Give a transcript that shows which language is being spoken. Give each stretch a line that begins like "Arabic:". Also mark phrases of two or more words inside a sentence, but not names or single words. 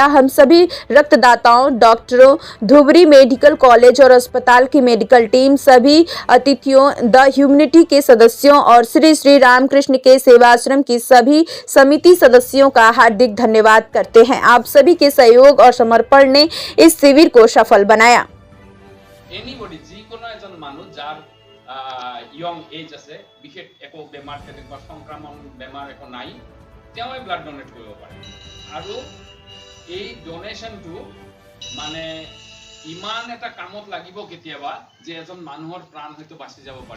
Hindi: हम सभी रक्तदाताओं, डॉक्टरों, धुबरी मेडिकल कॉलेज और अस्पताल की
English: medical team,
Hindi: सभी अतिथियों, द ह्यूमैनिटी के सदस्यों और श्री श्री रामकृष्ण के सेवाश्रम की सभी समिति सदस्यों का हार्दिक धन्यवाद करते हैं। आप सभी के सहयोग और समर्पण ने इस शिविर को सफल बनाया।
Assamese: एनीबडी যিকোনো এজন মানুহ যাৰ
English: young age
Assamese: আছে, বিশেষ একো বেমাৰ তেনেকুৱা সংক্ৰমণ বেমাৰ একো নাই, তেওঁই
English: blood donate
Assamese: কৰিব পাৰে। আৰু এই ডোনেশনটো মানে ইমান এটা কামত লাগিব কেতিয়াবা যে এজন মানুহৰ প্ৰাণ হয়তো বাচি যাব পাৰে।